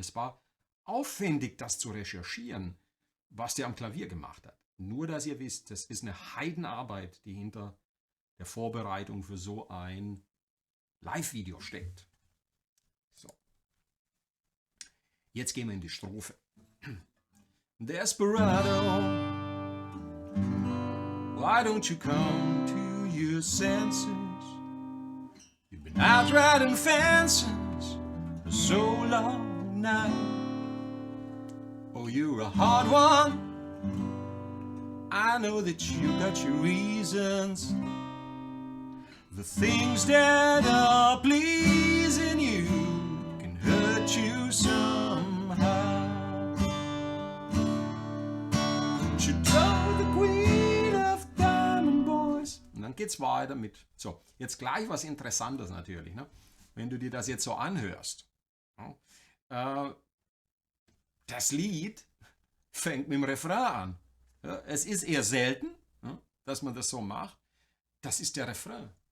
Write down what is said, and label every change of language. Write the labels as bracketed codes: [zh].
[de] Es war aufwendig, das zu recherchieren, was der am Klavier gemacht hat. Nur, dass ihr wisst, das ist eine Heidenarbeit, die hinter der Vorbereitung für so ein Live-Video steckt. So. Jetzt gehen wir in die Strophe. [en] Desperado, why don't you come to your senses? You've been out riding fences for so long now. Oh, you're a hard one. I know that you got your reasons. The things that are pleasing you can hurt you somehow. You know the queen of diamond boys. [de] Und dann geht's weiter mit. So, jetzt gleich was Interessantes natürlich. Ne? Wenn du dir das jetzt so anhörst. Das Lied fängt mit dem Refrain an. Ja, es ist eher selten, dass man das so macht. Das ist der Refrain.